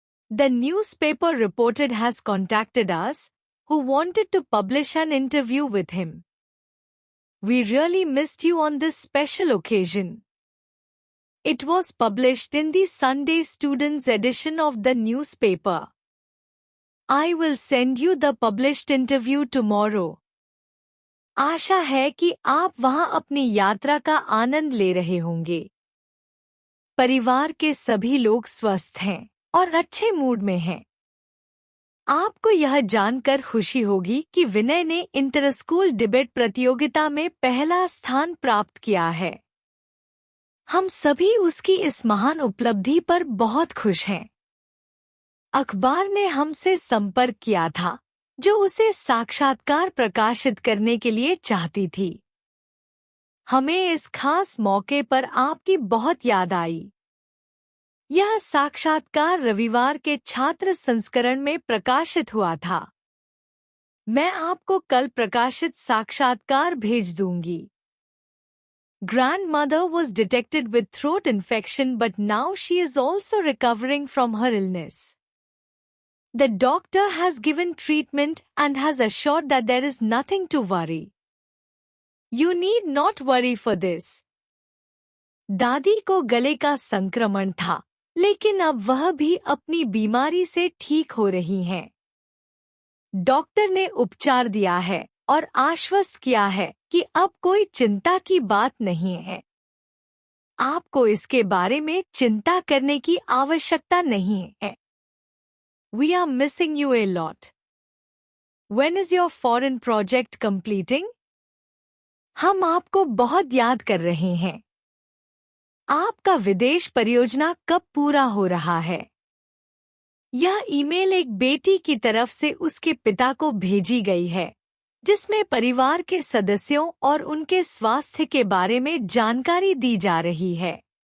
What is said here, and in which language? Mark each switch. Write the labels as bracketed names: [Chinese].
[English] The newspaper reporter has contacted us, who wanted to publish an interview with him. We really missed you on this special occasion. It was published in the Sunday Students edition of the newspaper. I will send you the published interview tomorrow. [Hindi] आशा है कि आप वहां अपनी यात्रा का आनंद ले रहे होंगे। परिवार के सभी लोग स्वस्थ हैं और अच्छे मूड में हैं। आपको यह जानकर खुशी होगी कि विनय ने इंटर स्कूल डिबेट प्रतियोगिता में पहला स्थान प्राप्त किया है। हम सभी उसकी इस महान उपलब्धि पर बहुत खुश हैं। अखबार ने हमसे संपर्क किया था, जो उसे साक्षात्कार प्रकाशित करने के लिए चाहती थी। हमें इस खास मौके पर आपकी बहुत याद आई। यह साक्षात्कार रविवार के छात्र संस्करण में प्रकाशित हुआ था। मैं आपको कल प्रकाशित साक्षात्कार भेज दूंगी। [English] Grandmother was detected with throat infection, but now she is also recovering from her illness. The doctor has given treatment and has assured that there is nothing to worry. You need not worry for this. [Hindi] दादी को गले का संक्रमण था, लेकिन अब वह भी अपनी बीमारी से ठीक हो रही हैं। डॉक्टर ने उपचार दिया है और आश्वस्त किया है कि अब कोई चिंता की बात नहीं है। आपको इसके बारे में चिंता करने की आवश्यकता नहीं है। [English] We are missing you a lot. When is your foreign project completing? [Hindi] हम आपको बहुत याद कर रहे हैं। आपका विदेश परियोजना कब पूरा हो रहा है? यह ईमेल एक बेटी की तरफ से उसके पिता को भेजी गई है, जिसमें परिवार के सदस्यों और उनके स्वास्थ्य के बारे में जानकारी दी जा रही है।